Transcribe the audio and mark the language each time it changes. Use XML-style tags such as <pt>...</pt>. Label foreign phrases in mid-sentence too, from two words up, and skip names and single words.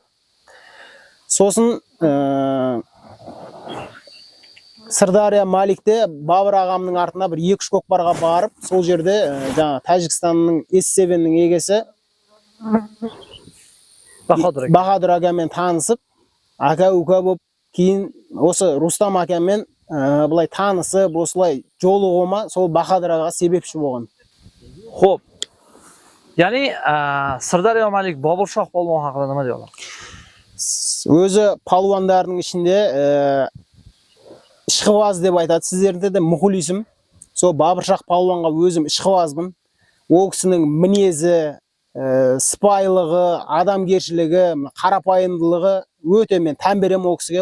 <kk>Сосын Сырдария Маликте Бабыр ағамның артына бір 2-3 көкпарға барып, сол жерде жаңа Тәжікстанның S7-нің егесі Бахадыр ағамен танысып, ака-ука болып, кейін осы Рустам ағамен былай танысып, осылай жолығуыма сол Бахадыр ағаға себепші болған.</kk> <uz>Xo'p. Ya'ni Sirdaryo Malik Boburshah polvon haqida nima deya olasiz?</uz> <kk>Өзі палуандардың ішінде ішқыбаз деп айтады. Сіздерде де мұхлисім. Сол Бабыршақ палуанға өзім ішқыбазбын. Ол кісінің мінезі, сыпайылығы, адамгершілігі, қарапайымдылығы өте мен тән беремін ол кісіге.</kk>